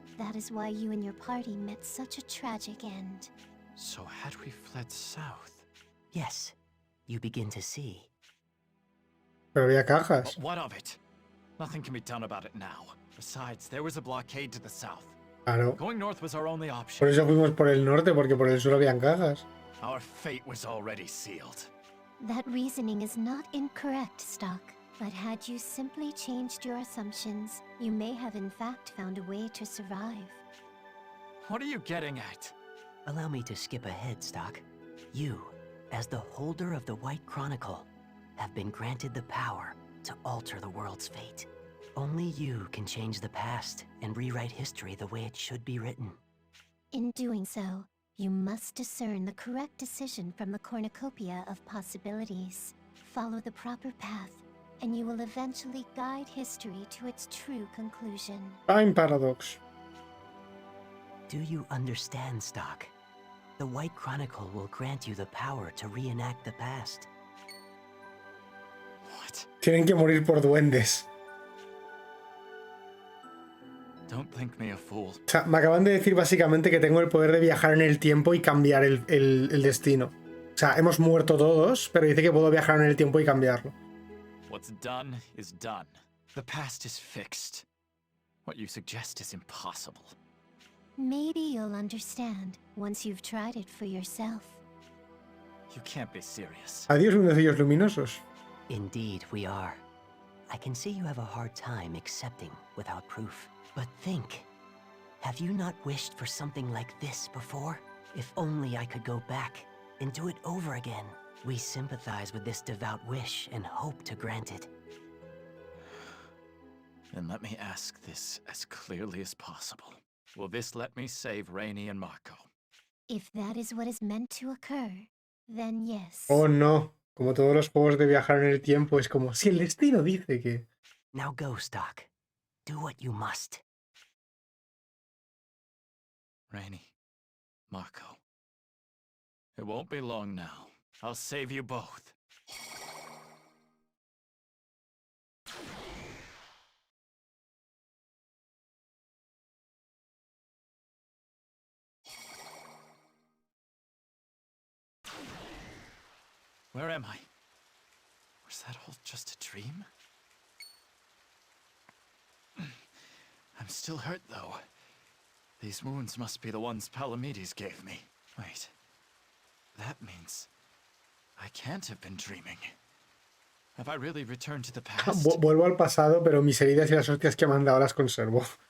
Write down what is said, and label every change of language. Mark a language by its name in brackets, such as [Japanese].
[English] That is why you and your party met such a tragic end. So had we fled south? Yes, you begin to see. [Spanish] Pero había cajas. [English] But what of it? Nothing can be done about it now. Besides, there was a blockade to the south. [Spanish] Claro. [English] Going north was our only [Spanish] Por [English] option. [Spanish] eso fuimos por el norte, porque por el sur habían cajas. [English] Our fate was already sealed. That reasoning is not incorrect, Stock. But had you simply changed your assumptions, you may have in fact found a way to survive. What are you getting at? Allow me to skip ahead, Stock. You, as the holder of the White Chronicle, have been granted the power to alter the world's fate. Only you can change the past and rewrite history the way it should be written. In doing so, you must discern the correct decision from the cornucopia of possibilities. Follow the proper path, and you will eventually guide history to its true conclusion. Time paradox. Do you understand, Stock? The White Chronicle will grant you the power to reenact the past. What? [Spanish] Tienen que morir por duendes. [English] Don't think me a fool. [Spanish] O sea, me acaban de decir básicamente que tengo el poder de viajar en el tiempo y cambiar el destino. O sea, hemos muerto todos, pero dice que puedo viajar en el tiempo y cambiarlo. [English] What's done is done. The past is fixed. What you suggest is impossible. Maybe you'll understand once you've tried it for yourself. You can't be serious. [Spanish] Adiós, lundecillos luminosos. [English] Indeed, we are. I can see you have a hard time accepting without proof. But think, have you not wished for something like this before? If only I could go back and do it over again. We sympathize with this devout wish and hope to grant it. Then let me ask this as clearly as possible. Will this let me save Rainey and Marco? If that is what is meant to occur, then yes. [Spanish] Oh no, como todos los juegos de viajar en el tiempo, es como si el destino dice que... [English] Now go, Stock. Do what you must. Rainey, Marco. It won't be long now. I'll save you both. Where am I? Was that all just a dream? I'm still hurt, though. These wounds must be the ones Palamedes gave me. Wait. That means... I can't have been dreaming. Have I really returned to the past? [Spanish] Vuelvo al pasado, pero mis heridas y las hostias que me han dado las conservo.